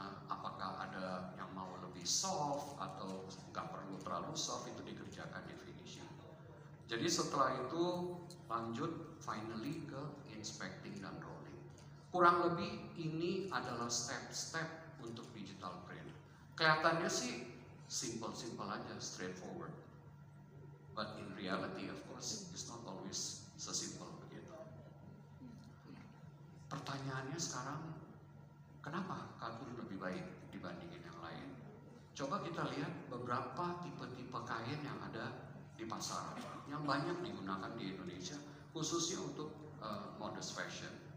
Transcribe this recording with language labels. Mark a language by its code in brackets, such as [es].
[id] Apakah ada yang mau lebih soft atau nggak perlu terlalu soft, itu dikerjakan di finishing. Jadi setelah itu lanjut finally ke inspecting dan rolling. Kurang lebih ini adalah step-step untuk digital print. Kelihatannya sih simple-simple aja, straightforward. [en] But in reality, of course, it's not always [id] sesimpel begitu. Pertanyaannya sekarang, kenapa katun lebih baik dibandingin yang lain? Coba kita lihat beberapa tipe-tipe kain yang ada di pasaran, yang banyak digunakan di Indonesia, khususnya untuk modest fashion.